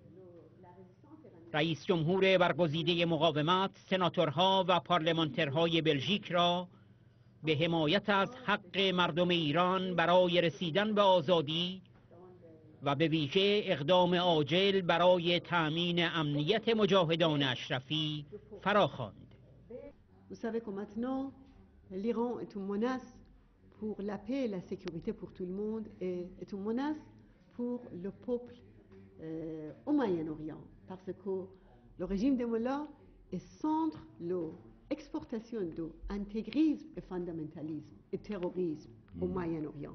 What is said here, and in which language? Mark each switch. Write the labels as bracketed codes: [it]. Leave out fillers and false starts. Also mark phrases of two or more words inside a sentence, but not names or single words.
[fa] رئیس جمهور برگزیده مقاومت سناتورها و پارلمانترهای بلژیک را به حمایت از حق مردم ایران برای رسیدن به آزادی و به ویژه اقدام عاجل برای تأمین امنیت مجاهدان اشرفی فراخواند. [fr] Vous savez que maintenant, l'Iran est une menace pour la paix et la sécurité pour tout le monde et est une menace pour le peuple au Moyen-Orient. Parce que le régime des mollahs est centre l'exportation d'intégrisme et fondamentalisme et terrorisme au Moyen-Orient.